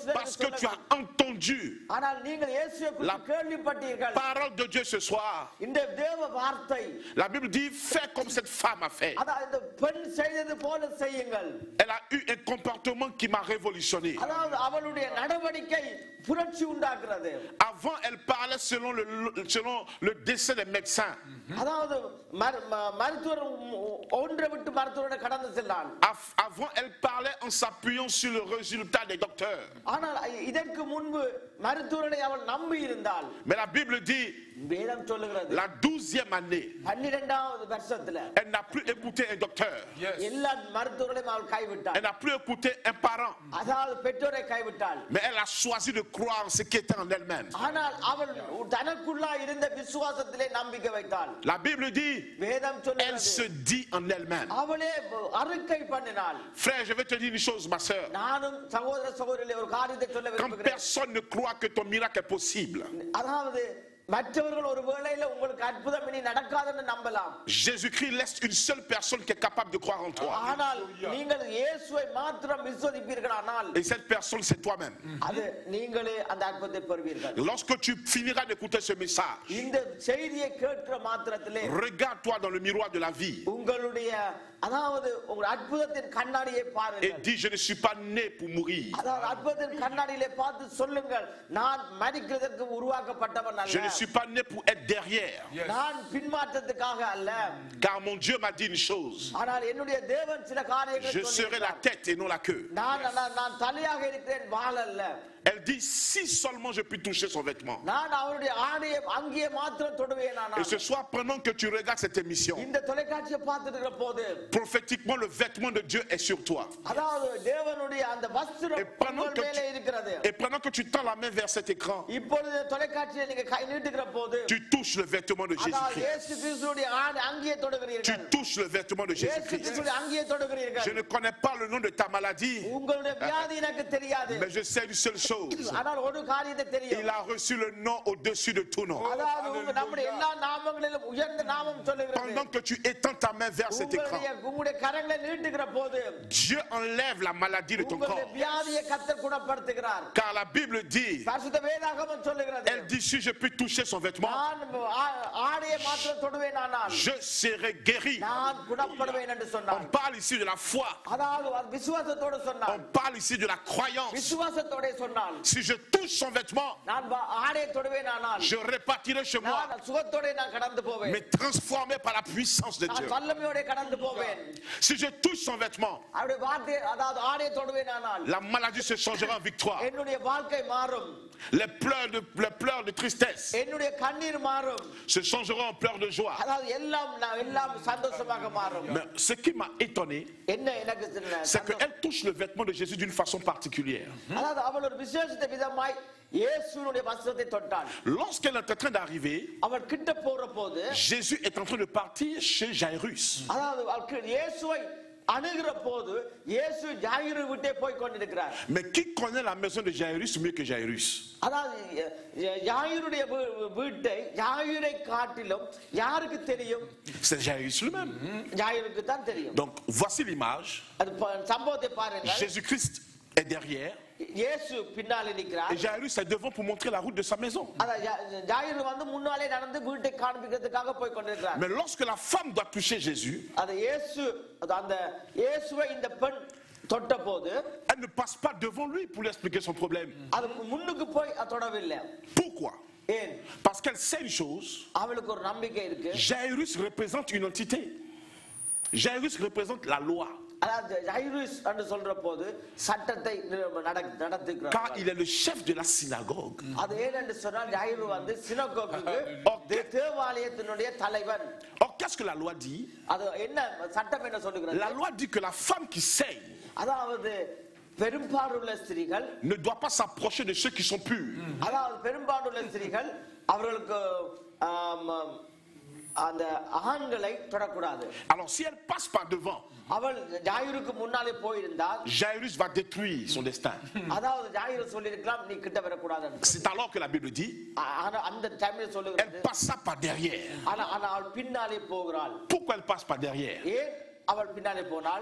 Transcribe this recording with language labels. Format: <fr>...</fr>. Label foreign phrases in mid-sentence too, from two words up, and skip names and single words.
<fr>parce que tu</fr> <ta>சிலருக்கு</ta> <fr>as entendu</fr> <ta>ஆனால் நீங்கள் இயேசுவை குறித்து கேள்விப்பட்டீர்கள்.</ta> <fr>parole de Dieu ce soir,</fr> <ta>இந்த தேவ வார்த்தை</ta> <fr>la Bible dit, fais comme cette femme a fait.</fr> <ta>அதாவது இந்த பெண் செய்தது போல செய்யுங்கள்.</ta> <fr>Elle a eu un comportement qui m'a révolutionné.</fr> <ta>அதாவது அவளுடைய நடவடிக்கை புரட்சி உண்டாக்குறது.</ta> <fr>Avant, elle parlait selon le dessin des médecins.</fr> <ta>அதாவது மருத்துவர் ஒன்றை விட்டு மருத்துவரோட கடந்து செல்லான்.</ta> <fr>Avant, elle parlait en s'appuyant sur le résultat des docteurs.</fr> <ta>ஆனால் இதற்கு முன்பு மருத்துவரை அவள் நம்பி இருந்தாள்.</ta> <fr>Mais la Bible dit,</fr> <ta>வேதம் சொல்லுகிறது</ta> <fr>la 12e année,</fr> <ta>12வது வருஷத்துல</ta> <fr>elle n'a plus écouté un docteur.</fr> <ta>எல்லா மருத்துவர்களையும் அவள் கைவிட்டாள்.</ta> <fr>Elle n'a plus écouté un parent.</fr> <ta>அதாவது பெற்றோரை கைவிட்டாள்.</ta> <fr>Mais elle a choisi de croire en ce qui était en elle-même.</fr> <ta>ஆனால் அவள் தனக்குள்ளா இருந்த விசுவாசத்திலே நம்பிக்கை வைத்தாள்.</ta> <fr>La Bible dit,</fr> <ta>வேதம்</ta> <fr>elle se</fr> <ta>சொல்லுகிறது</ta> <fr>dit en elle-même.</fr> <ta>அவளே அறிக்கை பண்ணினாள்.</ta> <fr>Frère, je vais te dire une chose, ma soeur.</fr> <ta>நானும் சகோதர சகோதரிகளே ஒரு காரியத்தை சொல்ல</ta> <fr>Quand</fr> <ta>விரும்புகிறேன்.</ta> <fr>personne ne croit que ton miracle est possible,</fr> <ta>அதாவது மற்றவர்கள் ஒரு வேளையில உங்களுக்கு அற்புதம் இனி நடக்காதுன்னு நம்பலாம்.</ta> <fr>Jésus-Christ laisse une seule personne qui est capable de croire en toi.</fr> <ta>ஆனால் நீங்கள் இயேசுவை மாத்திரம் விசுவசிப்பீர்களானால்</ta> <fr>Et cette personne, c'est toi-même.</fr> <ta>அது நீங்களே அந்த அற்புதத்தை பெறுவீர்கள்.</ta> <fr>Lorsque tu finiras d'écouter ce message,</fr> <ta>இந்த செய்தியை கேட்கிற மாத்திரத்திலே</ta> <fr>regarde-toi dans le miroir de la vie</fr> <ta>உங்களுடைய அதாவது உங்கள் அற்புதத்தின் கண்ணாடியை</ta> <fr>et</fr> <ta>பாருங்கள்.</ta> <fr>dis, je ne suis pas né pour mourir.</fr> <ta>அதாவது அற்புதத்தின் கண்ணாடியிலே பார்த்து சொல்லுங்கள், நான் மரிக்கிறதற்கு உருவாக்கப்பட்டவன்</ta> <fr>Je ne</fr> <ta>அல்ல.</ta> <fr>suis pas né pour être derrière.</fr> <ta>நான் பின்மாற்றத்துக்காக அல்ல.</ta> <fr>Car mon Dieu m'a dit une chose,</fr> <ta>ஆனால் என்னுடைய தேவன் சில காரியங்களை</ta> <fr>je serai la</fr> <ta>சொல்லியிருக்கிறார்.</ta> <fr>tête et non la queue.</fr> <ta>நான் தலையாக இருக்கிறேன், வால் அல்ல.</ta> <fr>Elle dit, si seulement je puis toucher son vêtement.</fr> <ta>நான் அவருடைய ஆடையை அங்கேயே மாத்திரம் தொடுவேன்.</ta> <fr>Et ce soir, pendant que tu regardes cette émission,</fr> <ta>இந்த தொலைக்காட்சியை பார்த்துட்டு இருக்கிற போது</ta> <fr>prophétiquement, le vêtement de Dieu est sur toi.</fr> <ta>அதாவது தேவனுடைய அந்த வஸ்திரம் உங்கள் மேலே இருக்கிறது.</ta> <fr>Et pendant que tu tends la main vers cet écran,</fr> <ta>இப்பொழுது தொலைக்காட்சியை நீங்க கை நீட்டுகிற போது</ta> <fr>tu touches le vêtement de</fr> <ta>அதாவது</ta> <fr>Jésus-Christ.</fr> <ta>இயேசு கிறிஸ்துவுடைய ஆடை அங்கேயே</ta> <fr>Tu</fr> <ta>தொடுகிறீர்கள்.</ta> <fr>touches le vêtement de</fr> <ta>இயேசு</ta> <fr>Jésus-Christ.</fr> <ta>கிறிஸ்துவுடைய அங்கேயே</ta> <fr>Je</fr> <ta>தொடுகிறீர்கள்.</ta> <fr>ne connais pas le nom de ta maladie,</fr> <ta>உங்களுடைய வியாதி எனக்கு தெரியாது.</ta> <fr>mais je sais une seule chose.</fr> <ta>ஆனால் ஒரு காரியத்தை தெரியும்.</ta> <fr>Il a reçu le nom au-dessus de tout nom.</fr> <ta>அதாவது நம்முடைய எல்லா நாமங்களிலும் உயர்ந்த நாமம் சொல்லுகிறது.</ta> <fr>Pendant que tu étends ta main vers cet écran,</fr> <ta>உங்களுடைய கரங்களை நீட்டுகிற போது</ta> <fr>Dieu enlève la maladie de ton</fr> <ta>உங்களுடைய</ta> <fr>corps.</fr> <ta>வியாதியை கர்த்தர் குணப்படுத்துகிறார்.</ta> <fr>Car la Bible dit,</fr> <ta>பரிசுத்த வேதாகமம் சொல்லுகிறது,</ta> <fr>elle dit, si je puis toucher son vêtement,</fr> <ta>நான் ஆடையை மாத்திரம் தொடுவேன் ஆனால்</ta> <fr>je serai guéri.</fr> <ta>நான் குணப்படுவேன் என்று</ta> <fr>On</fr> <ta>சொன்னார்.</ta> <fr>parle ici de la foi.</fr> <ta>அதாவது விசுவாசத்தோடு</ta> <fr>On</fr> <ta>சொன்னார்.</ta> <fr>parle ici de la croyance.</fr> <ta>விசுவாசத்தோட சொன்னால்</ta> <fr>Si je touche son vêtement,</fr> <ta>நான் ஆடையை தொடுவேன் ஆனால்</ta> <fr>je repartirai chez moi,</fr> <ta>நான் சுகத்தோட நான் கடந்து போவேன்.</ta> <fr>mais transformé par la puissance de</fr> <ta>நான்</ta> <fr>Dieu.</fr> <ta>வல்லமையோட கடந்து போவேன்.</ta> <fr>Si je touche son vêtement,</fr> <ta>அவருடைய வார்த்தை அதாவது ஆடையை தொடுவேன் ஆனால்</ta> <fr>la maladie se changera en victoire.</fr> <ta>என்னுடைய வாழ்க்கை மாறும்.</ta> <fr>Les pleurs de tristesse</fr> <ta>என்னுடைய கண்ணீர் மாறும்.</ta> <fr>se changeront en pleurs de joie.</fr> <ta>அதாவது எல்லாம் சந்தோஷமாக மாறும்.</ta> <fr>Mais ce qui m'a étonné,</fr> <ta>என்ன எனக்கு</ta> <fr>c'est qu'elle touche le vêtement de Jésus d'une façon particulière.</fr> <ta>அதாவது அவள் ஒரு விசேஷித்த விதமாய் இயேசுவினுடைய வஸ்திரத்தை தொட்டாள்.</ta> <fr>Lorsqu'elle est en train d'arriver,</fr> <ta>அவள் கிட்ட போற போது</ta> <fr>Jésus est en train de partir chez Jairus.</fr> <ta>அதாவது இயேசுவை அணுகிற போது இயேசு ஜாயிரு விட்டே போய் கொண்டிருக்கிறார்.</ta> <fr>Mais qui connaît la maison de Jairus mieux que Jairus?</fr> <ta>அதாவது ஜாயிருடைய வீட்டை ஜாயிரை காட்டிலும் யாருக்கு தெரியும்?</ta> <fr>C'est Jairus lui-même.</fr> <ta>ஜாயிருக்கு தான் தெரியும்.</ta> <fr>Donc voici l'image.</fr> <ta>அது சம்பவத்தை பாருங்க.</ta> <fr>Jésus-Christ est derrière.</fr> <ta>இயேசு பின்னாலே நிற்கிறார்.</ta> <fr>Et Jairus est devant pour montrer la route de sa maison.</fr> <ta>ஜாயிரு வந்து முன்னாலே நடந்து வீட்டை காண்பிக்கிறதுக்காக போய் கொண்டிருக்கிறார்.</ta> <fr>Mais lorsque la femme doit toucher Jésus,</fr> <ta>அது அந்த இயேசுவை இந்த பெண் தொட்ட போது</ta> <fr>elle ne passe pas devant lui pour lui expliquer son problème.</fr> <ta>அது முன்னுக்கு போய் தொடவில்லை.</ta> <fr>Pourquoi?</fr> <ta>ஏன்?</ta> <fr>Parce qu'elle sait une chose.</fr> <ta>அவளுக்கு ஒரு நம்பிக்கை இருக்கு.</ta> <fr>Jairus représente une entité. Jairus représente la loi.</fr> <ta>அதாவது ஜாயிரஸ் என்று சொல்ற போது சட்டத்தை நடத்துகிறார்.</ta> <fr>Car il est le chef de la synagogue.</fr> <ta>அது ஏனென்று சொன்னால் ஜாயிரு வந்து சினகோகுக்கு தேவாலயத்தினுடைய தலைவன்.</ta> <fr>Or qu'est-ce que la loi dit?</fr> <ta>அது என்ன சட்டம் என்ன சொல்லுகிறது?</ta> <fr>La loi dit que la femme qui saigne</fr> <ta>அதாவது பெரும்பாலுள்ள ஸ்திரீகள்</ta> <fr>ne doit pas s'approcher de ceux qui sont purs.</fr> <ta>அதாவது பெரும்பாலுள்ள ஸ்திரீகள் அவர்களுக்கு அந்த ஆண்களை தொடக்கூடாது.</ta> <fr>Alors si elle passe par devant,</fr> <ta>அவள் ஜாயிருக்கு முன்னாலே போயிருந்தால்</ta> <fr>Jairus va détruire son destin.</fr> <ta>அதாவது ஜாயிரு சொல்லிருக்கலாம் நீ கிட்ட வரக்கூடாது.</ta> <fr>C'est alors que la Bible dit</fr> <ta>அந்த டைம்ல சொல்லுகிறது</ta> <fr>elle passa par derrière.</fr> <ta>ஆனா அவள் பின்னாலே போகிறாள்.</ta> <fr>Pourquoi elle passe par derrière?</fr> <ta>ஏன் அவள் பின்னாலே போனாள்?</ta>